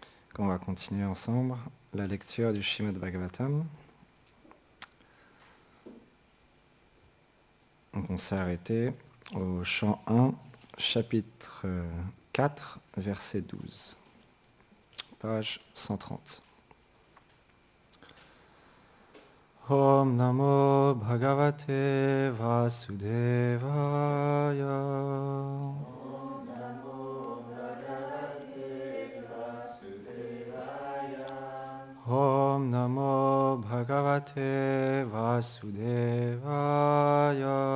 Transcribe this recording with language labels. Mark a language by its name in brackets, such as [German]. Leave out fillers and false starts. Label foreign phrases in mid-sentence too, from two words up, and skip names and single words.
[French] On va continuer ensemble la lecture du Srimad Bhagavatam. Donc on s'est arrêté au chant 1, chapitre 4, verset 12, page 130. [Sanskrit] ॐ नमो भगवते वासुदेवाय. ॐ नमो भगवते वासुदेवाय.